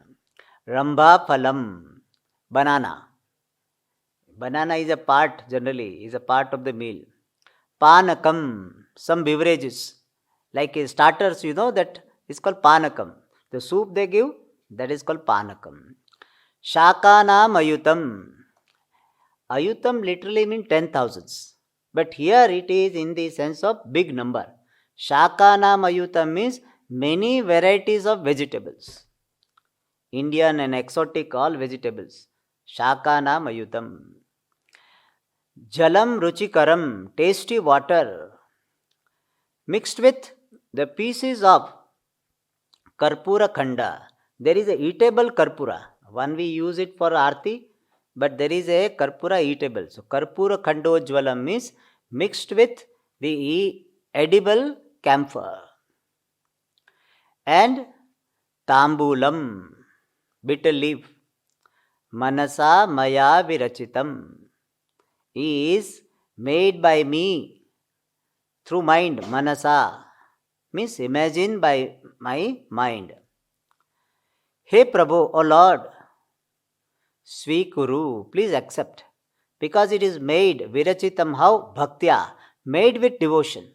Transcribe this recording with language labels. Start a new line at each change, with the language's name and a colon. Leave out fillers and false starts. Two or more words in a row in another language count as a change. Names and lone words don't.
Sanskrit: रम्भा फलम्, banana.
English: Banana is a part, generally, is a part of the meal. Panakam, some beverages. Like starters, you know, that is called panakam. The soup they give, that is called panakam.
Sanskrit: शाकानाम् अयुतम्। अयुतम्
English: literally means 10,000s. But here it is in the sense of big number.
Sanskrit: शाकानाम् अयुतम्
English: means many varieties of vegetables. Indian and exotic, all vegetables.
Sanskrit: शाकानाम् अयुतम्। जलम् रुचिकरम्,
English: tasty water. Mixed with the pieces of
Sanskrit: कर्पूर खण्ड.
English: There is a eatable karpura. One we use it for arti, but there is a karpura eatable. So
Sanskrit: कर्पूर खण्डोज्ज्वलम्
English: means mixed with the edible camphor. And tambulam, bitter leaf.
Sanskrit: मनसा मया विरचितम्
English: is made by me through mind. Manasa means imagine by my mind. Hey Prabhu, O Lord, Svikuru, please accept. Because it is made, virachitam, how? Bhaktya, made with devotion.